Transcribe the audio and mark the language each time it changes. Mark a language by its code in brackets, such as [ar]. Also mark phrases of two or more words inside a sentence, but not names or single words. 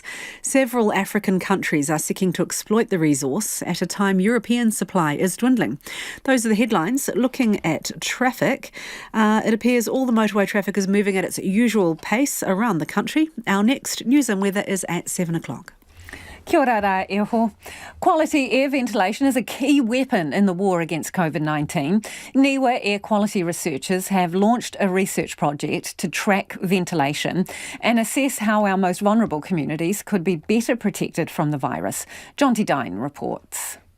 [en] Several African countries are seeking to exploit the resource at a time European supply is dwindling. Those are the headlines. Looking at traffic, it appears all the motorway traffic is moving at its usual pace around the country. Our next news and weather is at 7 o'clock. [mi] Kia ora rā e ho. [en] Quality air ventilation is a key weapon in the war against COVID-19. Niwa air quality researchers have launched a research project to track ventilation and assess how our most vulnerable communities could be better protected from the virus. Jonty Dine reports.